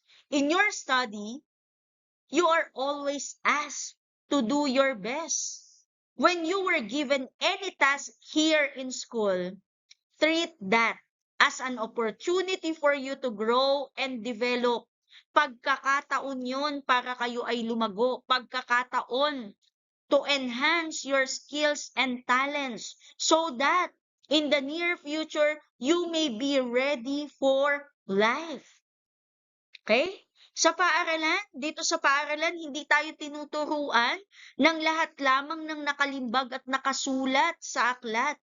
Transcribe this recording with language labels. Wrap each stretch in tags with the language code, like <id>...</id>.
<en>In your study, you are always asked to do your best. When you were given any task here in school, treat that as an opportunity for you to grow and develop.</en> <tl>Pagkakataon yun para kayo ay lumago. Pagkakataon</tl> <en>to enhance your skills and talents so that in the near future, you may be ready for life. Okay?</en> <tl>Dito sa paaralan, hindi tayo tinuturuan ng lahat lamang ng nakalimbag at nakasulat sa aklat.</tl>